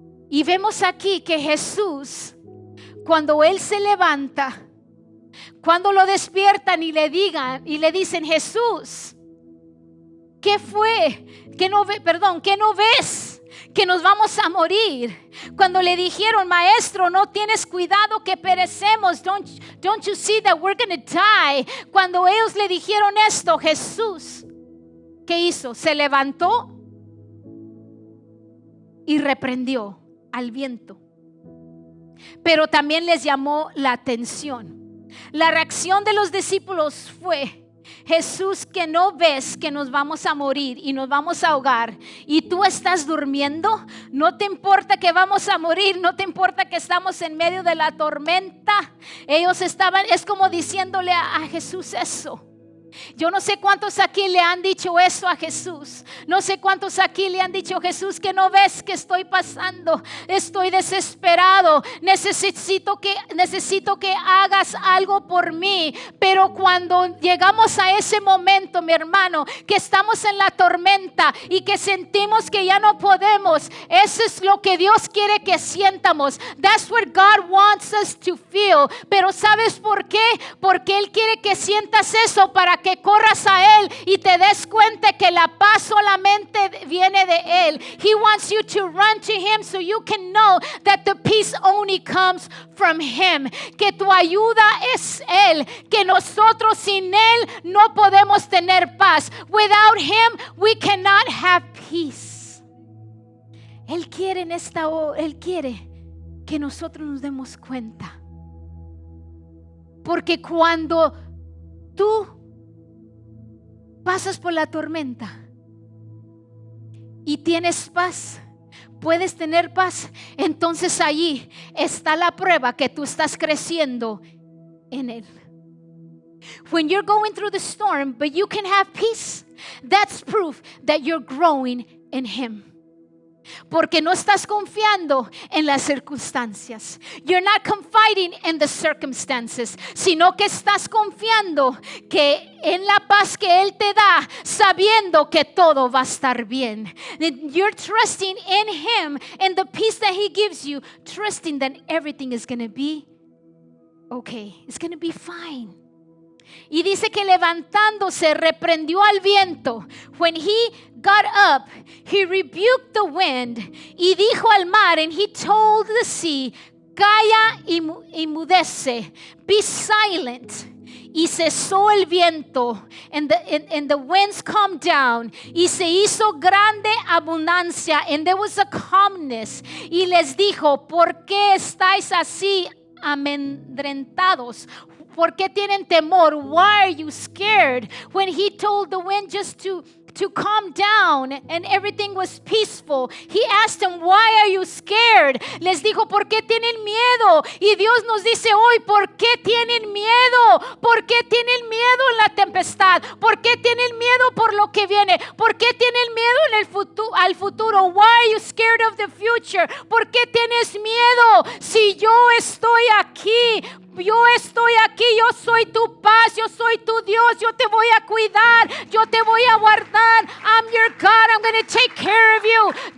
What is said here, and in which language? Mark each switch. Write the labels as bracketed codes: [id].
[es] Y vemos aquí que Jesús, cuando Él se levanta, cuando lo despiertan y le dicen, Jesús, ¿qué fue? ¿Qué no ves? Que nos vamos a morir. Cuando le dijeron, maestro, no tienes cuidado que perecemos. [en] Don't you see that we're going to die? [es] Cuando ellos le dijeron esto, Jesús, ¿qué hizo? Se levantó y reprendió al viento. Pero también les llamó la atención. La reacción de los discípulos fue, Jesús, que no ves que nos vamos a morir y nos vamos a ahogar y tú estás durmiendo. No te importa que vamos a morir, no te importa que estamos en medio de la tormenta. Ellos estaban, es como diciéndole a Jesús eso. Yo no sé cuántos aquí le han dicho eso a Jesús. No sé cuántos aquí le han dicho, Jesús, que no ves que estoy pasando. Estoy desesperado. Necesito que hagas algo por mí. Pero cuando llegamos a ese momento, mi hermano, que estamos en la tormenta y que sentimos que ya no podemos, eso es lo que Dios quiere que sientamos. [en] That's what God wants us to feel. [es] Pero ¿sabes por qué? Porque Él quiere que sientas eso para que corras a Él y te des cuenta que la paz solamente viene de Él. [en] He wants you to run to Him so you can know that the peace only comes from Him. [es] Que tu ayuda es Él. Que nosotros sin Él no podemos tener paz. [en] Without Him we cannot have peace. [es] Él quiere Él quiere que nosotros nos demos cuenta. Porque cuando tú pasas por la tormenta y tienes paz, puedes tener paz, entonces allí está la prueba que tú estás creciendo en Él. [en] When you're going through the storm, but you can have peace, that's proof that you're growing in Him. [es] Porque no estás confiando en las circunstancias. [en] You're not confiding in the circumstances, [es] sino que estás confiando que en la paz que Él te da, sabiendo que todo va a estar bien. [en] You're trusting in Him and the peace that He gives you, trusting that everything is going to be okay. It's going to be fine. [es] Y dice que levantándose reprendió al viento. [en] When he got up, he rebuked the wind. [es] Y dijo al mar, [en] and he told the sea, [es] calla y mudece, [en] be silent. [es] Y cesó el viento, [en] and the winds calmed down. [es] Y se hizo grande abundancia, [en] and there was a calmness. [es] Y les dijo, ¿por qué estáis así amedrentados? ¿Por qué tienen temor? [en] Why are you scared? When he told the wind just to calm down and everything was peaceful, he asked them, why are you scared? [es] Les dijo, ¿por qué tienen miedo? Y Dios nos dice hoy, ¿por qué tienen miedo? ¿Por qué tienen miedo en la tempestad? ¿Por qué tienen miedo por lo que viene? ¿Por qué tienen miedo en al futuro? [en] Why are you scared of the future? [es] ¿Por qué tienes miedo? Si yo estoy aquí, yo soy tu paz, yo soy tu Dios, yo te voy a cuidar, yo te voy a guardar. [en] I'm your God, I'm going to take care of you.